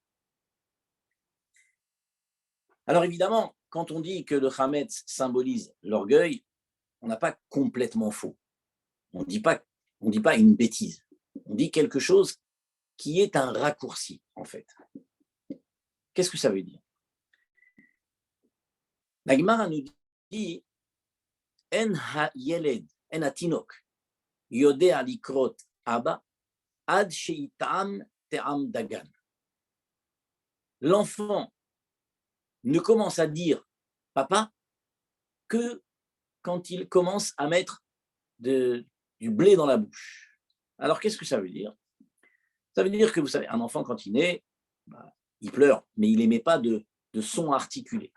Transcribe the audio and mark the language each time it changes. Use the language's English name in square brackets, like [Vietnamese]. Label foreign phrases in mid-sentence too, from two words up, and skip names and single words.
[French] Alors évidemment, quand on dit que le Chametz symbolise l'orgueil, on n'a pas complètement faux. On ne dit pas une bêtise. On dit quelque chose qui est un raccourci, en fait. Qu'est-ce que ça veut dire? La Gemara nous dit [Hebrew] אין הילד, אין התינוק, יודע לקרות אבא, עד שיטעום טעם דגן. [French] L'enfant ne commence à dire papa que quand il commence à mettre du blé dans la bouche. Alors, qu'est-ce que ça veut dire? Ça veut dire que, vous savez, un enfant, quand il naît, il pleure, mais il n'émet pas de son articulé.